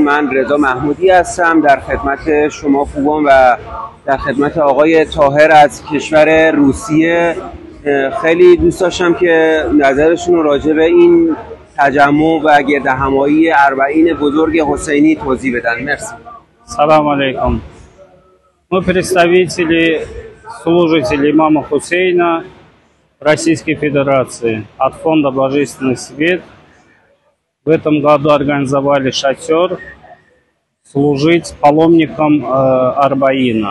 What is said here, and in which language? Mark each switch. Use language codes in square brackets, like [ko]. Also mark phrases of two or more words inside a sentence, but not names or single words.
[fa] من رضا محمودی هستم، در خدمت شما خوبان و در خدمت آقای طاهر از کشور روسیه. خیلی دوست داشتم که نظرشون رو راجع به این تجمع و گردهمایی اربعین بزرگ حسینی توضیح بدن. مرسی. [ar] سلام علیکم. [ru] Мы представители, служители имама Хусейна Российской Федерации от фонда «Божественный свет». В этом году организовали шатер служить паломникам Арбаина.